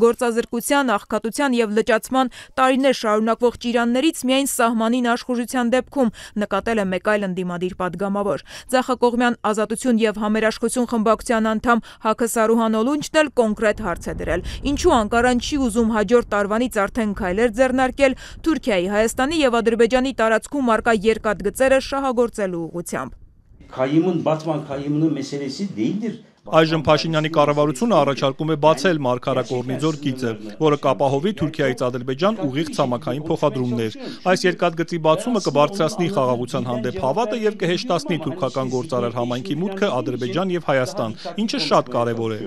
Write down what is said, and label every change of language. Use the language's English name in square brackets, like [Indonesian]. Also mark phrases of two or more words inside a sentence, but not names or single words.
[Armenian] գործազրկության, աղքատության եւ լճացման տարիներ շարունակվող ճիրաններից միայն սահմանին աշխուժության դեպքում, նկատել է մեկ այլ ընդդիմադիր պատգամավոր։ Ձախակողմյան ազատություն եւ համերաշխություն խմբակցության անդամ Սարուհան Օլունչն էլ կոնկրետ հարց է դրել։ Ինչու Անկարան չի ուզում հաջորդ տարվանից արդեն քայլեր ձեռնարկել Թուրքիայի, Հայաստանի եւ Ադրբեջանի տարածքում արկա երկաթգծերը շահագործելու ուղղությամբ։ [Turkish] Kayımın, Batman kayımının meselesi değildir. [Armenian] Այժմ Փաշինյանի կառավարությունը առաջարկում է բացել Մարգարակորնիձոր գիծը, որը կապահովի Թուրքիայից Ադրբեջան ուղիղ ցամաքային փոխադրումներ։ Այս երկաթգծի բացումը կբարձրացնի խաղաղության հանդեպ հավատը եւ կհեշտացնի թուրքական գործարար համայնքի մուտքը Ադրբեջան եւ Հայաստան, ինչը շատ կարեւոր է։